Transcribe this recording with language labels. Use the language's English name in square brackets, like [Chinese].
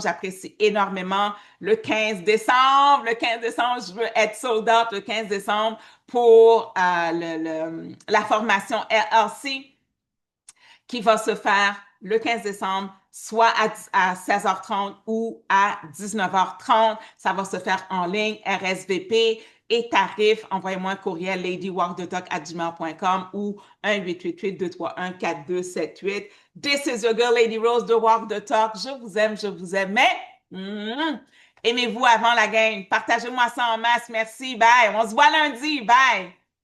[French] J'apprécie énormément. Le 15 décembre, je veux être sold out le 15 décembre pour la formation LRC qui va se faire le 15 décembre, soit à 16h30 ou à 19h30. Ça va se faire en ligne, RSVP et tarif. Envoyez-moi un courriel ladywalkthetalk@gmail.com ou 1-888-231-4278. [English] This is your girl, Lady Rose de Walk the Talk. [French] Je vous aime, je vous aime. Mais aimez-vous avant la game. Partagez-moi ça en masse. Merci. Bye. On se voit lundi. Bye.